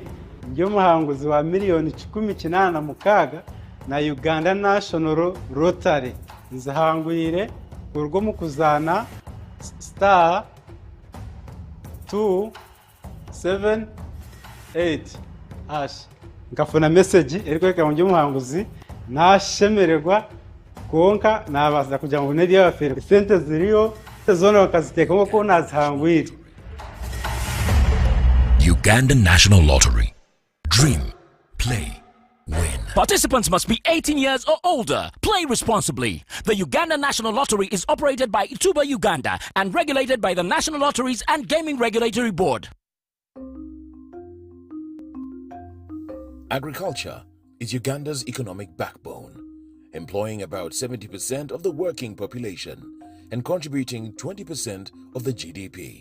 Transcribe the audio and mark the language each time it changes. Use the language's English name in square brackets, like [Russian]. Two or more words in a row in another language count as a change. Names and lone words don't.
[Chiga] ndio muhanguzi wa miliyoni 18 na Uganda National Rotary nzahangwire urwo mu kuzana *2 7 8 nkafuna message erikweka mu muhanguzi nashemererwa konka nabaza kugira ngo nedi yabafere sente ziriyo zona bakaziteka ko nazihangwira. [English] Uganda National Lottery. Dream, play, win. Participants must be 18 years or older. Play responsibly. The Uganda National Lottery is operated by Ituba Uganda and regulated by the National Lotteries and Gaming Regulatory Board. Agriculture is Uganda's economic backbone, employing about 70% of the working population and contributing 20% of the GDP.